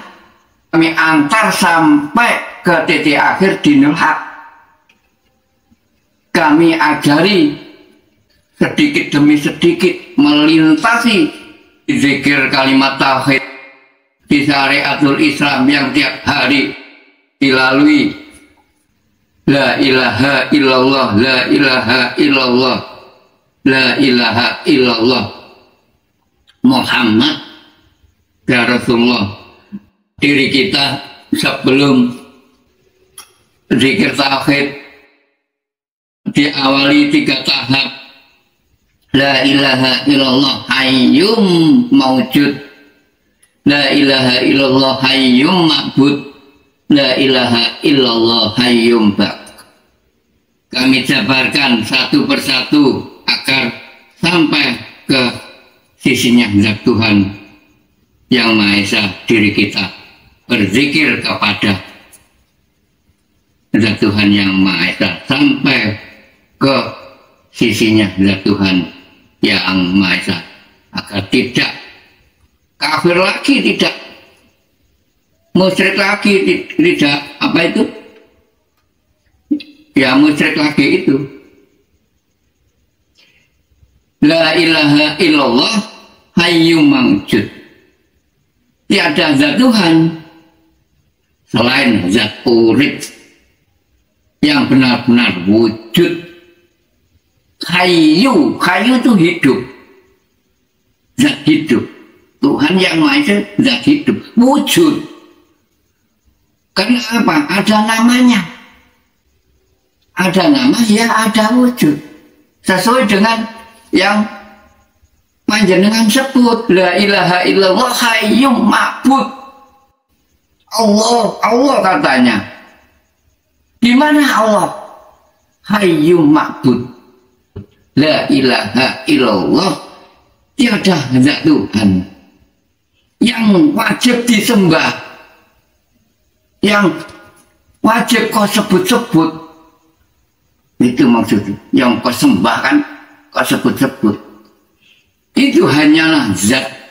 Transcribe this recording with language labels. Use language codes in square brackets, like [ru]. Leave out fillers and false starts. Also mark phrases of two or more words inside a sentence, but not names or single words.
[id] Kami antar sampai ke titik akhir [ar] دين الحق. [id] Kami ajari sedikit demi sedikit melintasi zikir kalimat tauhid di [ar] شريعة الإسلام [id] yang tiap hari dilalui. [ar] لا إله إلا الله، لا إله إلا الله، لا إله إلا الله محمد يا رسول الله. [id] Diri kita sebelum zikir tauhid diawali 3 tahap. [ar] لا إله إلا الله حي موجود، لا إله إلا الله حي معبود، لا إله إلا الله حي باق. [id] Kami jabarkan satu persatu agar sampai ke sisinya Zat Tuhan yang Maha Esa. Diri kita berzikir kepada Zat Tuhan yang Maha Esa sampai ke sisinya Zat Tuhan yang Maha Esa, agar tidak kafir lagi, tidak musyrik lagi, tidak apa itu ya, musyrik lagi itu. [ar] لا إله إلا الله حي موجود. [id] Tiada Zat Tuhan selain Zat urip yang benar-benar wujud. Hayyu itu hidup, Zat hidup. Tuhan yang Maha Esa Zat hidup, wujud. Karena apa? Ada namanya. Ada nama, ya ada wujud. Sesuai dengan yang panjenengan sebut. [ar] لا إله إلا الله حي معبود. [id] Allah katanya. Di mana Allah? [ar] حي معبود. لا إله إلا الله. [id] Tiada Zat Tuhan yang wajib disembah, yang wajib kau sebut-sebut. Itu maksudnya, yang kau sembah kan, kau sebut-sebut. Itu hanyalah Zat.